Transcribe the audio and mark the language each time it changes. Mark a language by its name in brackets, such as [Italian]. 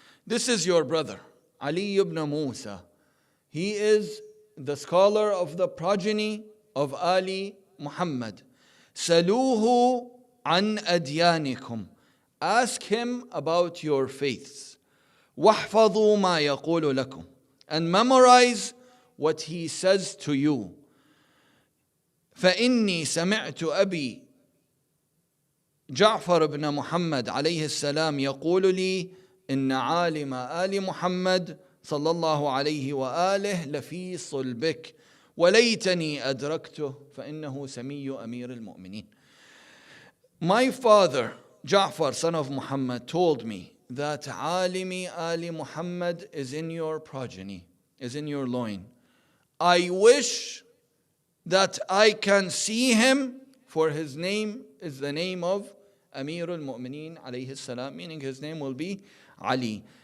[English] This is your brother, Ali ibn Musa. He is the scholar of the progeny of Ali Muhammad. [Arabic] سألوه عن أديانكم. [English] Ask him about your faiths. [Arabic] واحفظوا ما يقول لكم. [English] And memorize what he says to you. [Arabic] فإني سمعت أبي جعفر بن محمد عليه السلام يقول لي إن عالم آل محمد صلى الله عليه وآله لفي صلبك وليتني أدركته فإنه سمي أمير المؤمنين. [English] My father, Ja'far, son of Muhammad, told me that Alimi Ali Muhammad is in your progeny, is in your loin. I wish that I can see him, for his name is the name of Amir al-Mu'mineen alayhi salam, meaning his name will be Ali.